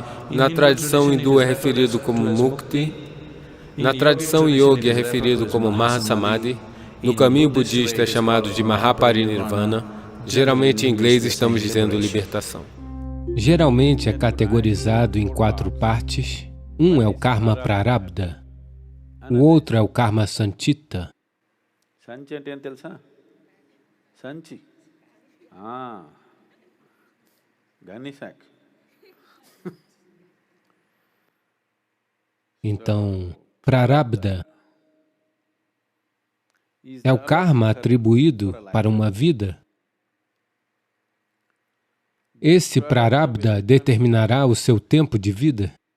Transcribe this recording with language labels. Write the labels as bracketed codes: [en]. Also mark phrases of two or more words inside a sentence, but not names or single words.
[pt] Na tradição hindu é referido como Mukti, na tradição yogi é referido como Mahasamadhi, no caminho budista é chamado de Mahaparinirvana. Geralmente em inglês estamos dizendo libertação. Geralmente é categorizado em 4 partes. Um é o Karma Prarabdha, o outro é o Karma Sanchita. [te] సంచి అంటే ఏం తెలుసా? సంచి. Ganisak. [pt] Então, Prarabdha é o karma atribuído para uma vida. Esse Prarabdha determinará o seu tempo de vida.